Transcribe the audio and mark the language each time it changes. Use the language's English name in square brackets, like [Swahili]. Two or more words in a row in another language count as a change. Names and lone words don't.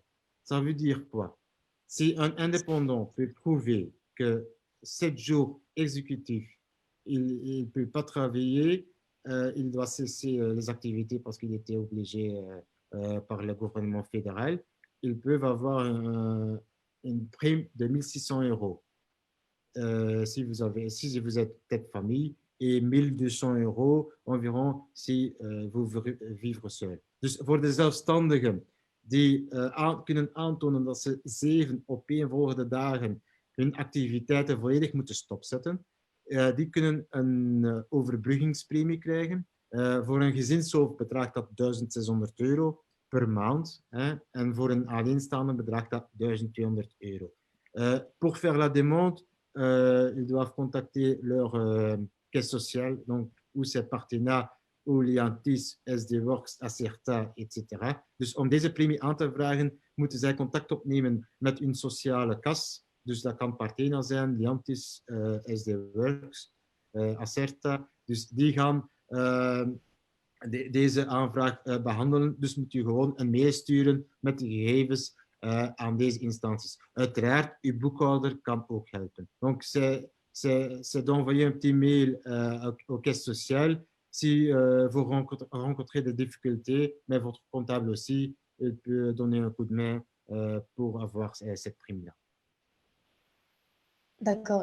[French] Ça veut dire quoi? Si un indépendant peut prouver que 7 jours exécutifs, il ne peut pas travailler, il doit cesser les activités parce qu'il était obligé par le gouvernement fédéral, ils peuvent avoir une prime de 1 600 €. Si vous êtes tête de famille, et 1 200 € environ si vous vivre seul. [Dutch] Dus voor de zelfstandigen die kunnen aantonen dat ze 7 opeenvolgende dagen hun activiteiten volledig moeten stopzetten, die kunnen een overbruggingspremie krijgen. Voor een gezinshoofd bedraagt dat €1.600 per maand. En voor een alleenstaande bedraagt dat €1.200. [French] Pour faire la demande, ils doivent contacter leur caisse sociale, donc, ou ses partenaires, ou Liantis, SD Works, Acerta, etc. [Dutch] Dus om deze premie aan te vragen, moeten zij contact opnemen met hun sociale kas. Dus dat kan Partena zijn, Liantis, SD Works, Acerta. Dus die gaan deze aanvraag behandelen. Dus moet u gewoon een mail sturen met de gegevens aan deze instanties. Uiteraard, uw boekhouder kan ook helpen. [French] Donc, c'est d'envoyer un petit mail aux caisses sociales. Si vous rencontrez des difficultés, mais votre comptable aussi, il peut donner un coup de main pour avoir cette prime-là. D'accord.